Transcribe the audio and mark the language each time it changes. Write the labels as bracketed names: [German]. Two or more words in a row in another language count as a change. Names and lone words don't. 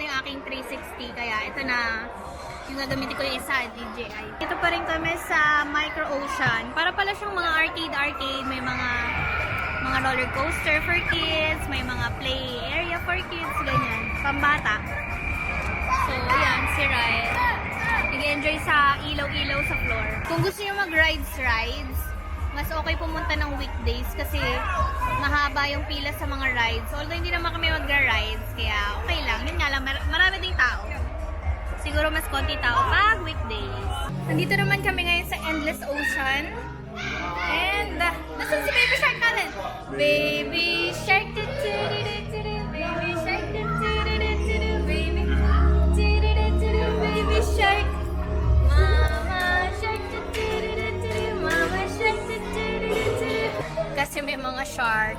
[Filipino] yung aking 360 kaya ito na yung gagamitin ko yung isa, DJI. Ito pa rin kami sa Micro Ocean. Para pala siyang mga arcade, may mga [English] roller coaster for kids, [Filipino] may mga [English] play area for kids, [Filipino] ganyan, pambata. So, ayan, si Ryan. Nag-enjoy sa ilaw-ilaw sa floor. Kung gusto niyo mag-rides, mas okay pumunta ng weekdays kasi mahaba yung pila sa mga rides. Although hindi naman kami mag-rides, kaya okay lang. Yun nga lang, marami ding tao. Siguro mas konti tao pag weekdays. Nandito naman kami ngayon sa Endless Ocean. And, nasan si Baby Shark natin? Baby Shark, du-du-du-du-du-du, Baby Shark, du-du-du-du-du-du, Baby Shark. Mama Shark, du-du-du-du-du, Mama Shark, du-du-du-du-du. Kasi may mga shark.